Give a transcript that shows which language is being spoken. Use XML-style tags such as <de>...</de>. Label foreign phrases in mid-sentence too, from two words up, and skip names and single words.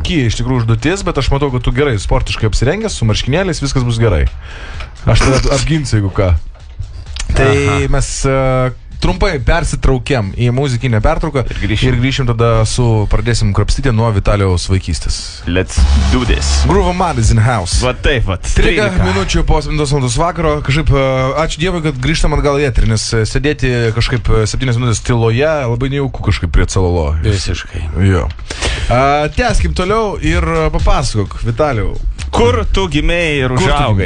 <lt>Sunki iš tikrųjų užduotis, bet aš matau, kad tu gerai sportiškai apsirengęs, su marškinėliais, viskas bus gerai. Aš tada apginsiu, jeigu ką. Tai mes trumpai persitraukiam į muzikinę pertrauką ir grįšim tada pradėsim krapstyti nuo Vitalijaus vaikystės.</lt> <en>Let's do this. Groove Man is in house.</en> <lt>Va taip, va. 13 minučių po 7 valandos vakaro. Kažkaip, ačiū Dievui, kad grįžtam atgal į eterį, nes sėdėti kažkaip 7 minutės tyloje labai nejauku kažkaip prie celolo. Visiškai. Jo. Tęskim toliau ir papasakok, Vitalijau. Kur tu gimėjai ir užaugai?</lt>